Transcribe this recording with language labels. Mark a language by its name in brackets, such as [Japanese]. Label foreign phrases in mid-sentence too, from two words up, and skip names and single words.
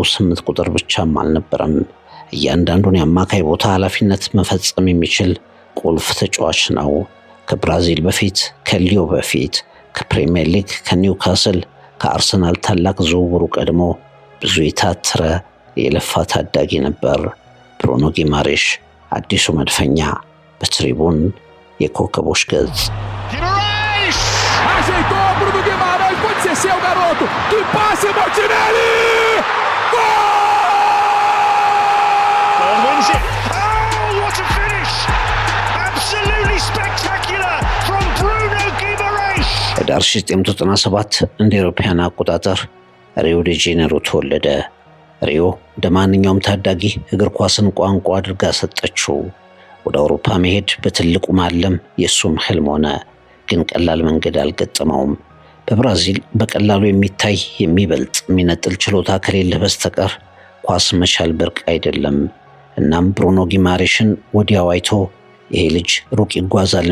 [Amharic] 8 ቁጥር ብቻም አልነበረም። እያንዳንዱን የአማካይ ቦታ ኃላፊነት መፈጸም የሚችል ቁልፍ ተጫዋች ነው። ከብራዚል በፊት፣ ከሊዮ በፊት፣ ከፕሪሚየር ሊግ፣ ከኒውካስል፣ ከአርሰናል ታላቅ ዝውውሩ ቀድሞ ብዙ የታተረ የለፋ ታዳጊ ነበር። ብሩኖ ጊማሬሽ አዲሱ መድፈኛ በትሪቡን የኮከቦች ገጽ። [Portuguese] Ajeitou Bruno Guimaraes, pode ser seu garoto. Que passe, Martinelli! Gol! [English] Burn wins it. Oh, what a finish! Absolutely spectacular from Bruno Guimaraes. [Amharic] ህዳር 1997 እንደ አውሮፓውያን አቆጣጠር ሪዮ ዲ ጄኔሮ ተወለደ። ሪዮ እንደ ማንኛውም ታዳጊ እግር ኳስን ቋንቋ አድርጋ ሰጠችው። ወደ አውሮፓ መሄድ በትልቁ ማለም የሱም ህልም ሆነ። ግን ቀላል መንገድ አልገጠመውም። በብራዚል በቀላሉ የሚታይ የሚበልጥ የሚነጥል ችሎታ ከሌለ በስተቀር ኳስ መቻል ብርቅ አይደለም። እናም ብሩኖ ጊማሬሽን ወዲያው አይቶ ይሄ ልጅ ሩቅ ይጓዛል